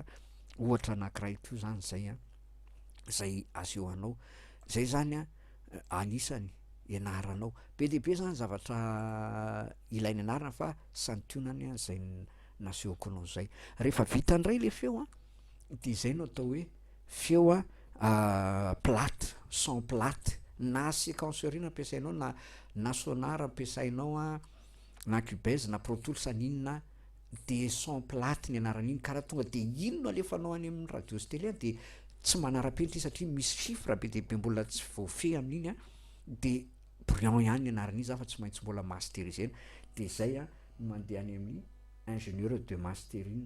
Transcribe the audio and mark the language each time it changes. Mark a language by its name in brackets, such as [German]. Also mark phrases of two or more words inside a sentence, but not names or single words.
[Malagasy] Ohatra anankiray koa zany zay aseho anao. Zay zany anisany ianaranao be de be zany zavatra ilainy ianarana fa santionany zay nasehoko anao zay. Rehefa vita indray le feo de zay no atao hoe feo plate, [French] son plate [Malagasy] na séquenceur ino ampiasainao na sonar ampiasainao na cubase na pro tools n'inona de [French] son plate [Malagasy] ny anaran'iny karaha tonga de ino no alefanao any amin'ny radio sy télé de tsy manara-penitra satria misy chiffre be de be mbola tsy voafehy amin'iny de brouillon ihany ny anaran'izy fa tsy maintsy mbola masteriser de zay mandeha any amin'ny ingénieur de masterine.